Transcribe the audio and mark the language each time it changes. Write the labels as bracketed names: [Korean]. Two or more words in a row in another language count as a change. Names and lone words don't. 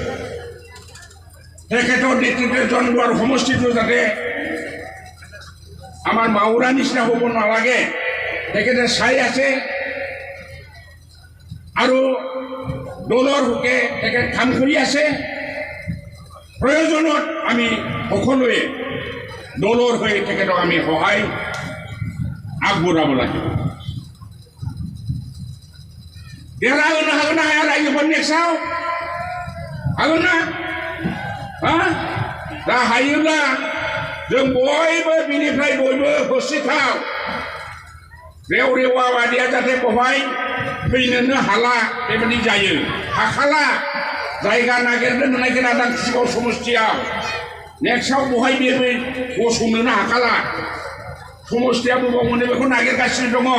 [Assamese] তেখেতৰ নেতৃত্বত জন্দুৱাৰ সমষ্টিটো যাতে আমাৰ মাউৰা নিচিনা হ'ব নালাগে তেখেতে চাই আছে আৰু দলৰ হকে তেখেত কাম কৰি আছে প্ৰয়োজনত আমি সকলোৱে দলৰ হৈ তেখেতক আমি সহায় আগবঢ়াব লাগিব [Bodo] হাগোন না ৰাইজখন নেচাও হাগোন না दा हायोब्ला जों बयबो बिनिफ्राय बयबो होसिथाव रेव बादिया जाहाथे बहाय फैनोनो हाला बेबायदि जायो हाखाला जायगा नागिरनो नागिरा दांसिगाव समष्टियाव नेक्स्टआव बहाय बेबो गसंनोनो हाखाला समष्टिया बबाव मोनो बेखौ नागिरगासिनो